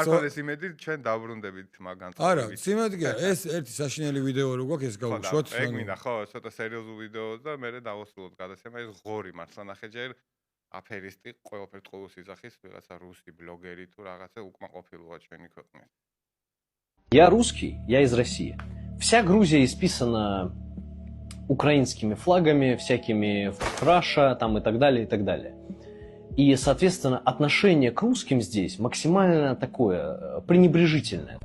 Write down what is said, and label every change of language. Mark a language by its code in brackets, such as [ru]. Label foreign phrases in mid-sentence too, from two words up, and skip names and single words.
[ka] საქართველოს იმედი ჩვენ დავბრუნდებით მაგან. არა, სიმედი არა, ეს ერთი საშინელი ვიდეო რო გვაქვს ეს გავუშვათ. ეგ მინდა ხო, ცოტა სერიოზულ ვიდეოს და მე დავასრულოთ გადაცემა ეს ღორი მართლა ნახე ჯერ აფერისტი ყველაფერს ყოველს იძახის ვიღაცა რუსი ბლოგერი თუ რაღაცა უკმაყოფილოა ჩვენი ქვეყნის. [ru] Я русский, я из России. Вся Грузия исписана украинскими флагами, всякими Раша там и так далее, и так далее. И, соответственно, отношение к русским здесь максимально такое, пренебрежительное.